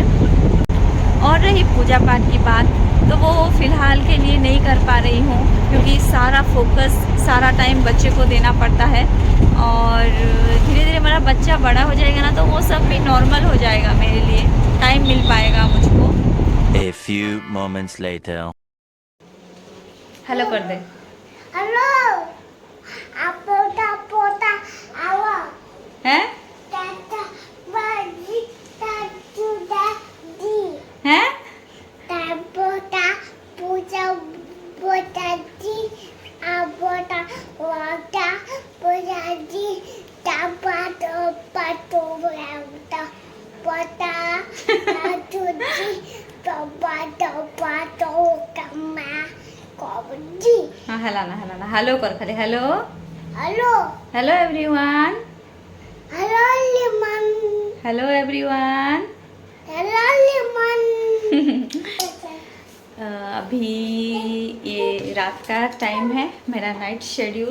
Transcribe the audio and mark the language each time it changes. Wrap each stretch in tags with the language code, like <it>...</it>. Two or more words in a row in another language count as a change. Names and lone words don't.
<hi>और रही पूजा पाठ की बात, तो वो फ़िलहाल के लिए नहीं कर पा रही हूँ, क्योंकि सारा फोकस, सारा टाइम बच्चे को देना पड़ता है। और धीरे धीरे मेरा बच्चा बड़ा हो जाएगा ना, तो वो सब भी नॉर्मल हो जाएगा, मेरे लिए टाइम मिल पाएगा मुझको।</hi> <en>A few moments later.</en> <hi>हेलो कर दे। हेलो पोता पोता आवा हैं टाटा बाजी टाटू दादी हैं पोता पूजा पोता जी पोता वाटा पोता जी टापा तो पाटो वाटा पोता टाटू जी तो पाटो कमा जी। हाँ, हलाना हेलो कर, खाली हेलो</hi> <en>हेलो hello everyone, हेलो लिमन hello everyone. हेलो लिमन</en> <hi>अभी ये रात का टाइम है, मेरा</hi> <en>night schedule.</en>